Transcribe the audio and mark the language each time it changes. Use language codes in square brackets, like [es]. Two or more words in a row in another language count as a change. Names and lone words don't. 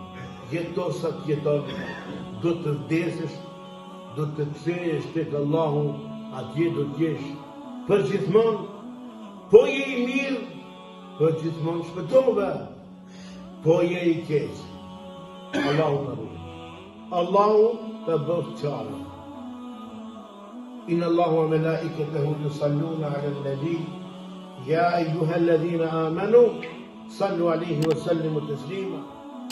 [sq] Jeto sa të jeton, do të vdesësh, do të kthehesh tek Allahu, atje do të jesh përgjithmonë. Po je i mirë, përgjithmonë shpëtove. Po je i keq, Allahu na ruaj. Allahu të bëftë qarë. [ar] إن الله وملائكته يصلون على النبي يا أيها الذين آمنوا صلوا عليه وسلموا تسليما.